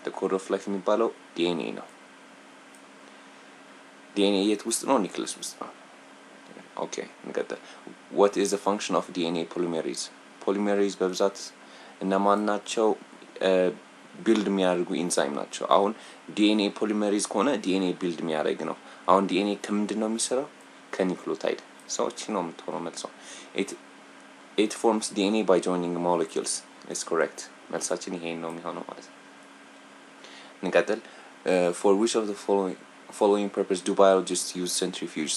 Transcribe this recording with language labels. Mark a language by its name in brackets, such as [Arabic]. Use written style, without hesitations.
[English] The code of life [Amharic] የሚባለው DNA ነው። DNA የት ውስጥ ነው? ኒውክለስ ውስጥ ነው። [English] Okay, [Amharic] እንቀጥል። [English] What is the function of DNA polymerase? [Amharic] Polymerase በብዛት እነማን ናቸው? ቢልድ የሚያደርጉ ኢንዛይም ናቸው። አሁን DNA polymerase ከሆነ DNA ቢልድ የሚያደርግ ነው። አሁን DNA ከምንድን ነው የሚሰራው? ከኒውክሊዮታይድ። ሰዎች ነው የምትሆነው መልሰው። [English] It forms DNA by joining molecules. Is correct. [Amharic] መልሳችን ይሄን ነው የሚሆነው ማለት ነው። እንቀጥል። [English] For which of the following purpose do biologists use centrifuge?